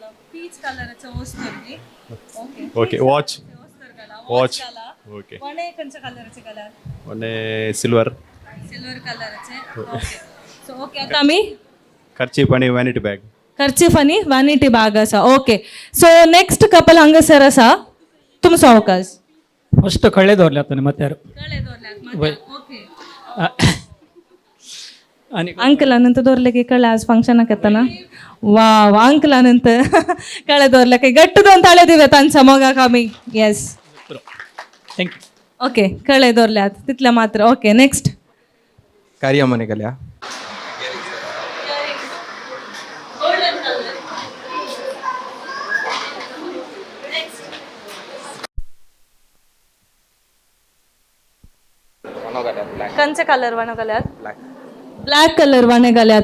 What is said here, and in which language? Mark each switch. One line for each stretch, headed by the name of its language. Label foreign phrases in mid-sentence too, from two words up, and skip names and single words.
English: OK, watch.
Konkani: ओके, आणि सिल्वर. ओके, आता आम्ही कर्चीफ आणि
English: vanity bag.
Konkani: कर्चीफ आणि
English: vanity bag
Konkani: असा. ओके,
English: so next couple
Konkani: हांगसर असा, तुमचो अवकाश. ಫಸ್ಟ್ ಕಳೆ ದೋರ್ಲಾತಾನೆ ಮತ್ತೆ ಯಾರು अंकलानंत दोरलेके कळे आज फंक्शनाक येताना. वा अंकलानंत कळे दोरलेके गट्ट 2 ताळे दिवे तांच्या मोगाक आमी. येस,
English: Thank you.
Konkani: ओके, कळे दोरल्यात तितले मात्र.
English: OK, next
Konkani: ಕಾರ್ಯಮನೆ ಗಲ್ಯಾ. कंचे कलर वाने घाल्यात.
English: black color
Konkani: वाने घाल्यात.